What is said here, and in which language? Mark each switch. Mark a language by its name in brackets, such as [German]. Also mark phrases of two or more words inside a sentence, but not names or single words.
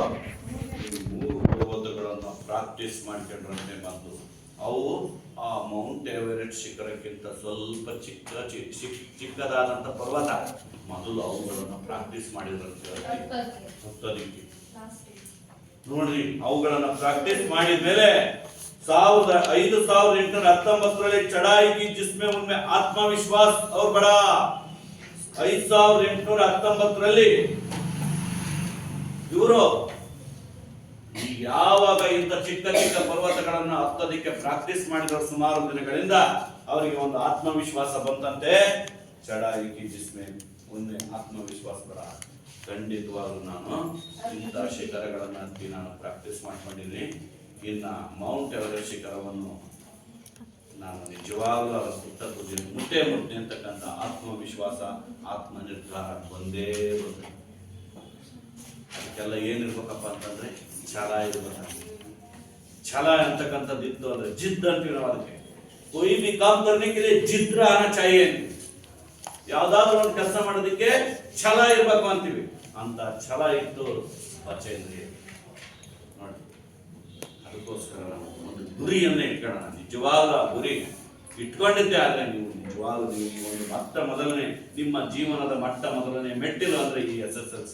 [Kannada] ಮೂರು ಪರ್ವತಗಳನ್ನು ಪ್ರಾಕ್ಟೀಸ್ ಮಾಡ್ಕೊಂಡ್ರಂತೆ ಬಂದು ಅವು ಆ ಮೌಂಟ್ ಎವರೆಸ್ಟ್ ಶಿಖರಕ್ಕಿಂತ ಸ್ವಲ್ಪ ಚಿಕ್ಕದಾದಂತ ಪರ್ವತ. ಮೊದಲು ಅವುಗಳನ್ನು ಪ್ರಾಕ್ಟೀಸ್ ಮಾಡಿದ್ರಂತೆ ಹತ್ತೋದಿಕ್ಕೆ. ನೋಡ್ರಿ, ಅವುಗಳನ್ನ ಪ್ರಾಕ್ಟೀಸ್ ಮಾಡಿದ ಮೇಲೆ [Hindi] 5819 चढ़ाई की, जिसमें उनमें आत्मविश्वास और बड़ा. [Kannada] 5819 ಇವರು ಯಾವಾಗ ಇಂಥ ಚಿಕ್ಕ ಪರ್ವತಗಳನ್ನು ಹತ್ತೋದಿಕ್ಕೆ ಪ್ರಾಕ್ಟೀಸ್ ಮಾಡಿದ್ರು ಸುಮಾರು ದಿನಗಳಿಂದ ಅವರಿಗೆ ಒಂದು ಆತ್ಮವಿಶ್ವಾಸ ಬಂತಂತೆ. [Hindi] चढ़ाई की जिसमें उनमें आत्मविश्वास बढ़ा. [Kannada] ಖಂಡಿತವಾಗ್ಲೂ ನಾನು ಇಂಥ ಶಿಖರಗಳನ್ನು ಹತ್ತಿ ನಾನು ಪ್ರಾಕ್ಟೀಸ್ ಮಾಡ್ಕೊಂಡಿದ್ದೀನಿ. ಇನ್ನ ಮೌಂಟ್ ಎವರೆಸ್ಟ್ ಶಿಖರವನ್ನು ನಾನು ನಿಜವಾಗ್ಲೂ ಅದರ ಮುಟ್ಟೆ ಅಂತಕ್ಕಂಥ ಆತ್ಮವಿಶ್ವಾಸ, ಆತ್ಮ ನಿರ್ಧಾರ ಬಂದೇ ಬರುತ್ತೆ. ಅದಕ್ಕೆಲ್ಲ ಏನಿರ್ಬೇಕಪ್ಪ ಅಂತಂದ್ರೆ ಛಲ ಇರ್ಬೇಕು. ಛಲ ಅಂತಕ್ಕಂಥದ್ದು ಇತ್ತು ಅಂದ್ರೆ ಜಿದ್ ಅಂತೀವಿ ನಾವು. [Hindi] ಅದಕ್ಕೆ कोई भी काम करने के लिए जिद रहना चाहिए. [Kannada] ಯಾವ್ದಾದ್ರು ಒಂದು ಕೆಲಸ ಮಾಡೋದಕ್ಕೆ ಛಲ ಇರ್ಬೇಕು ಅಂತೀವಿ. ಅಂತ ಛಲ ಇತ್ತು ಬಚೇಂದ್ರಿ ನೋಡಿ. ಅದಕ್ಕೋಸ್ಕರ ನಾವು ಒಂದು ಗುರಿಯನ್ನೇ ಇಟ್ಕೊಳ್ಳೋಣ. ನಿಜವಾದ ಗುರಿ ಇಟ್ಕೊಂಡಿದ್ದೆ. ಆದ್ರೆ ನೀವು ನಿಜವಾಗ್ಲೂ ನೀವು ಈ ಒಂದು ಮೊದಲನೇ ನಿಮ್ಮ ಜೀವನದ ಮೊದಲನೇ ಮೆಟ್ಟಿಲು ಅಂದ್ರೆ ಈ SSLC.